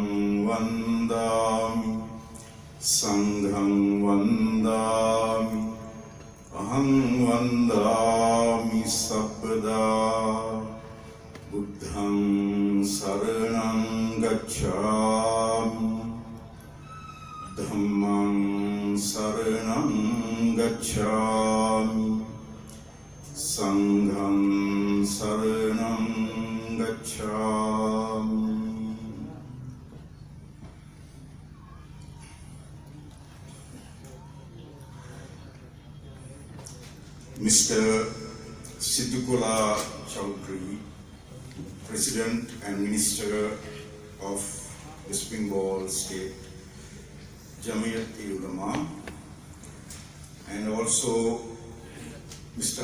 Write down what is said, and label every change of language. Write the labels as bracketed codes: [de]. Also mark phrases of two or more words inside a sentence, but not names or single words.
[pi] Vandami Sangham Vandami Aham Vandami Sabbada Buddham Saranam Gacchami Dhammam Saranam Gacchami Sangham Saranam Gacchami. [en] Mr. Siddiqullah Chowdhury, President and Minister of West Bengal State Jamiyat-e-Ulama, and also Mr.